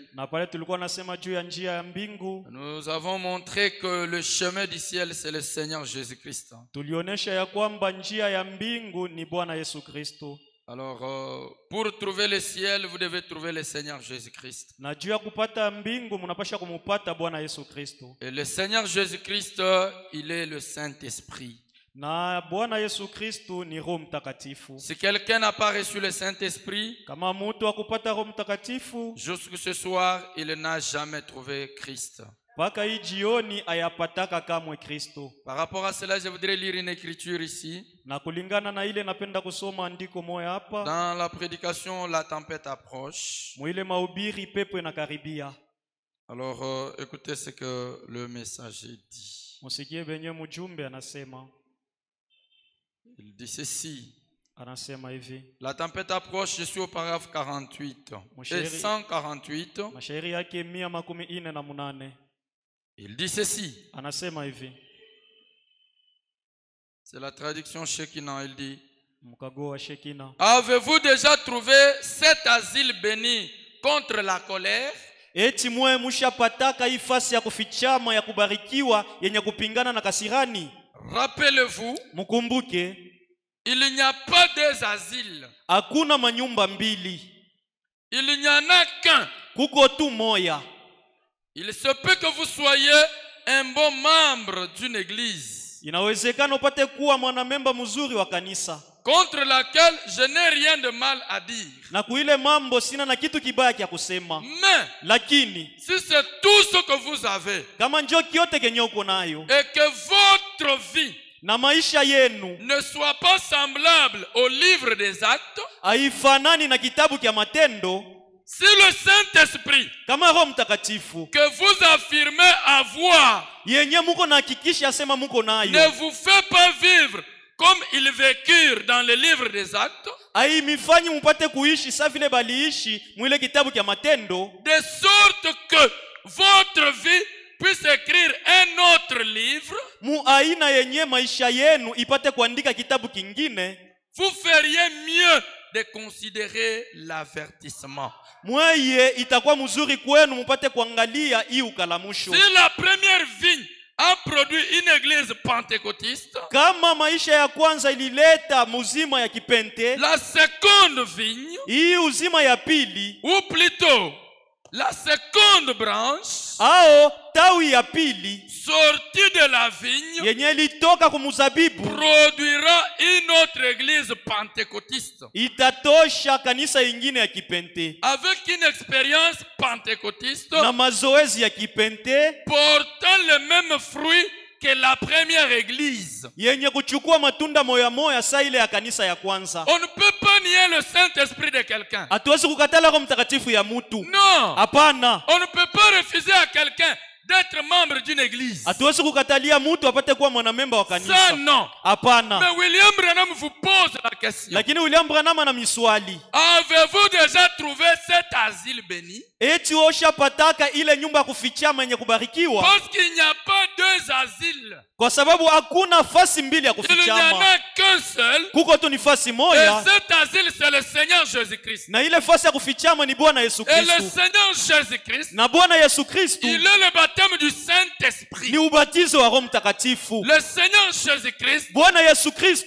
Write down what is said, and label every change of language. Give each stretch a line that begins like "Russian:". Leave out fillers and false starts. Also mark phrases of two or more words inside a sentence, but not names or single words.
Swahili: Na pale tulikuwa nasema juu ya njia ya mbingu.
French: Nous avons montré que le chemin du ciel, c'est le Seigneur Jésus-Christ.
Swahili: Tulionesha ya kwamba njia ya mbingu ni Bwana Yesu Kristo.
French: Alors, pour trouver le ciel, vous devez trouver le Seigneur Jésus-Christ.
Swahili: Na juu ya kupata mbingu mnapasha kumupata Bwana Yesu Kristo.
French: Et le Seigneur Jésus-Christ, il est le Saint-Esprit.
Swahili: Na Bwana Yesu Kristo ni Roho Mtakatifu.
French: Si quelqu'un n'a pas reçu le Saint-Esprit,
Swahili: Kama mtu akupata Roho Mtakatifu,
French: jusque ce soir, il n'a jamais trouvé Christ.
Swahili: mpaka hii jioni ayapataka kamwe Kristo.
French: Par rapport à cela, je voudrais lire une écriture ici.
Swahili: Na kulingana na ile napenda kusoma andiko moja hapa.
French: Dans la prédication, la tempête approche.
Swahili: Mwile mahubiri pepo inakaribia.
French: Alors, écoutez ce que le messager dit.
Swahili: Musikie benye mjumbe anasema.
French: Il dit ceci.
Swahili: anasema hivi.
French: La tempête approche, je suis au paragraphe 48 et 148.
Swahili: Mashairi yake 148.
French: Il dit ceci.
Swahili: Anasema hivi.
French: C'est la traduction Shekina. Il dit:
Swahili: Mkago wa Shekina.
French: Avez-vous déjà trouvé cet asile béni contre la colère?
Swahili: Eti mwe mushapataka hii fasi ya kufichama ya kubarikiwa yenye kupingana na kasirani?
French: Rappelez-vous,
Swahili: mkumbuke,
French: il n'y a pas deux asiles.
Swahili: Hakuna manyumba mbili.
French: Il n'y en a qu'un.
Swahili: Kuko tu moya.
French: Il se peut que vous soyez un bon membre d'une église,
Swahili: inawezekana upate kuwa mwanamemba mzuri wa kanisa,
French: contre laquelle je n'ai rien de mal à dire.
Swahili: Na kuile mambo sina na kitu kibaya kia kusema.
French: Mais
Swahili: lakini
French: si c'est tout ce que vous avez,
Swahili: kama njoo kyote kenye uko nayo,
French: et que votre vie
Swahili: na maisha yenu
French: ne soit pas semblable au livre des actes,
Swahili: haifanani na kitabu kia matendo,
French: si le Saint-Esprit
Swahili: kama Roho Mtakatifu
French: que vous affirmez avoir
Swahili: yenye muko na hakikisha asema muko nayo
French: ne vous fait pas vivre comme ils vécurent dans le livre des actes,
Swahili: haimifanyi mupate kuishi sa vile baliishi mwile kitabu kia matendo,
French: de sorte que votre vie puisse écrire un autre livre,
Swahili: mu aina yenye maisha yenu ipate kuandika kitabu kingine,
French: vous feriez mieux de considérer l'avertissement.
Swahili: Mweye itakuwa mzuri kwenu mupate kuangalia hii ukalamusho.
French: Si la première vigne a produit une église pentecôtiste,
Swahili: kama maisha ya kwanza ilileta muzima ya kipente,
French: la seconde vigne,
Swahili: hii uzima ya pili,
French: ou plutôt la seconde branche,
Swahili: ao tawi ya pili,
French: sortie de la vigne,
Swahili: yenye litoka kumuzabibu,
French: produira une autre église pentecôtiste,
Swahili: itatosha kanisa ingine ya kipente,
French: avec une expérience pentecôtiste,
Swahili: na mazoezi ya kipente,
French: portant le même fruit que la première église.
Swahili: yenye kuchukua matunda moya moya sa ile ya kanisa ya kwanza.
French: On ne peut pas nier le Saint-Esprit de quelqu'un.
Swahili: Hatuwezi kukatala Roho Mtakatifu ya mtu.
French: Non.
Swahili: Hapana.
French: On ne peut pas refuser à quelqu'un d'être membre d'une église.
Swahili: Hatuwezi kukatalia mtu apate kuwa mwanamemba wa kanisa.
French: Ça non.
Swahili: Hapana.
French: Mais William Branham vous pose la question.
Swahili: Lakini William Branham ana miswali.
French: Avez-vous déjà trouvé cet asile béni?
Swahili: Eti osha pataka ile nyumba kufichama yenye kubarikiwa?
French: Parce qu'il n'y a pas deux asiles.
Swahili: Kwa sababu hakuna fasi mbili ya
French: Il n'y en
Swahili: kufichama.
French: a qu'un seul.
Swahili: Kuko tu ni fasi
French: Et
Swahili: moya.
French: cet asile, c'est le Seigneur Jésus-Christ.
Swahili: Na ile fasi ya kufichama ni Bwana Yesu
French: Et le
Swahili: Kristo.
French: Seigneur Jésus-Christ,
Swahili: Na Bwana Yesu Kristo
French: il est le baptême du Saint-Esprit.
Swahili: ni ubatizo wa Roho Mtakatifu.
French: Le Seigneur Jésus-Christ,
Swahili: Bwana Yesu Kristo